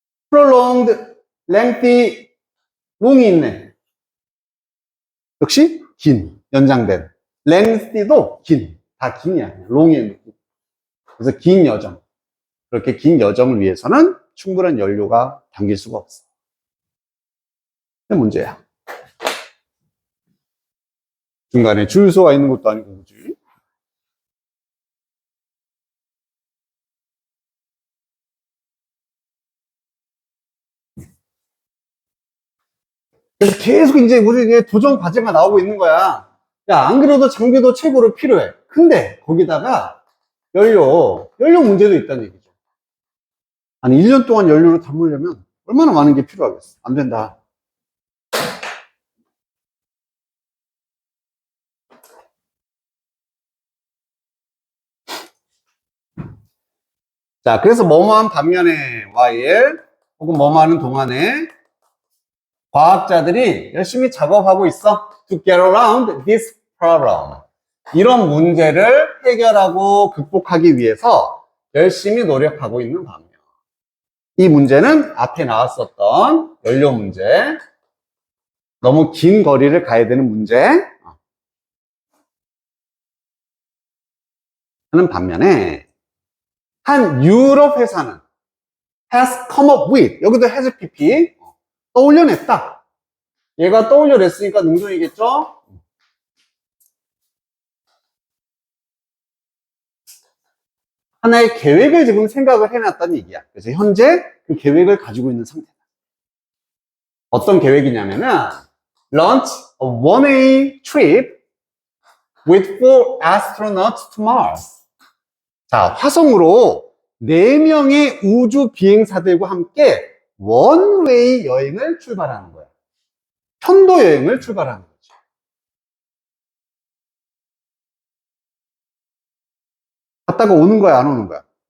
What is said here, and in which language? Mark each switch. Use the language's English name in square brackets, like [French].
[English] prolonged, lengthy, long이 있네. [Korean] 역시 긴, 연장된. lengthy도 긴, 다 긴이야. long의 느낌. 그래서 긴 여정. 그렇게 긴 여정을 위해서는 충분한 연료가 담길 수가 없어. 그게 문제야. 중간에 주유소가 있는 것도 아니고, 그지? 그래서 계속 이제 우리 도전 과제가 나오고 있는 거야. 야, 안 그래도 장비도 최고로 필요해. 근데 거기다가 연료 문제도 있다는 얘기죠. 아니, 1년 동안 연료를 담으려면 얼마나 많은 게 필요하겠어. 안 된다. 자, 그래서 뭐뭐한 반면에 while 혹은 뭐뭐하는 동안에 과학자들이 열심히 작업하고 있어. [English] To get around this problem. [Korean] 이런 문제를 해결하고 극복하기 위해서 열심히 노력하고 있는 반면, 이 문제는 앞에 나왔었던 연료 문제, 너무 긴 거리를 가야 되는 문제 하는 반면에, 한 유럽 회사는 [English] has come up with, [Korean] 여기도 has pp, 떠올려냈다. 얘가 떠올려냈으니까 능동이겠죠? 하나의 계획을 지금 생각을 해놨다는 얘기야. 그래서 현재 그 계획을 가지고 있는 상태다. 어떤 계획이냐면은 [English] launch a one-way trip with 4 astronauts to Mars. [Korean] 자, 화성으로 4명의 우주 비행사들과 함께 원웨이 여행을 출발하는 거야. 편도 여행을 출발하는 거지. 갔다가 오는 거야, 안 오는 거야?